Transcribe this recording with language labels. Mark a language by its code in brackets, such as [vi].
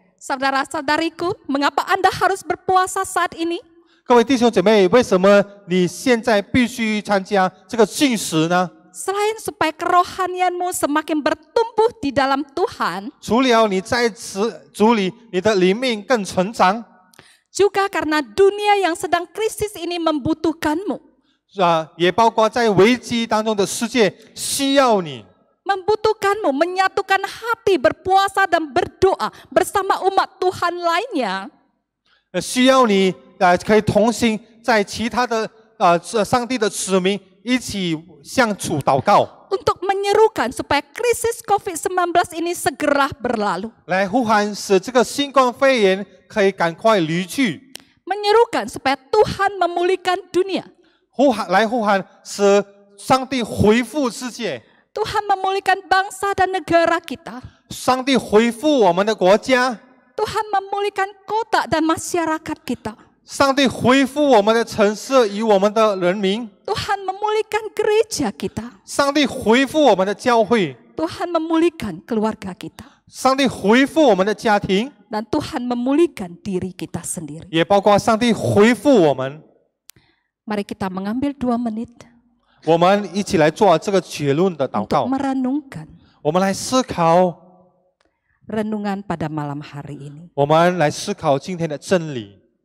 [id] Saudara-saudariku, mengapa Anda harus berpuasa saat ini? [zh] 各位弟兄姐妹，为什么你现在必须参加这个禁食呢？ [id] Selain supaya kerohanianmu semakin bertumbuh di dalam Tuhan, [zh] 除了你在主里，你的灵命更成长， [id] Juga karena dunia yang sedang krisis ini membutuhkanmu. [zh] 也包括在危机当中的世界需要你， [id] Membutuhkanmu menyatukan hati berpuasa dan berdoa bersama umat Tuhan lainnya. [zh] 需要你可以同行在其他的上帝的子民一起向主祷告， [id] Untuk menyerukan supaya krisis COVID-19 ini segera berlalu. [zh] 来呼喊使这个新冠肺炎可以赶快离去， [id] Menyerukan supaya Tuhan memulihkan dunia. [zh] 来呼喊使上帝恢复世界， [id] Tuhan memulihkan bangsa dan negara kita. [zh] 上帝恢复我们的国家， [id] Tuhan memulihkan kota dan masyarakat kita. [zh] 上帝恢复我们的城市与我们的人民， [id] Tuhan memulihkan gereja kita. [zh] 上帝恢复我们的教会， [id] Tuhan memulihkan keluarga kita. [zh] 上帝恢复我们的家庭， [id] Dan Tuhan memulihkan diri kita sendiri. [zh] 也包括上帝恢复我们。 [id] Mari kita mengambil 2 menit [zh] 我们一起来做这个结论的祷 [id] untuk [zh] 告， [id] merenungkan [zh] 我们来思考， [id] renungan pada malam hari ini. [zh] 我们来思考今天的真理。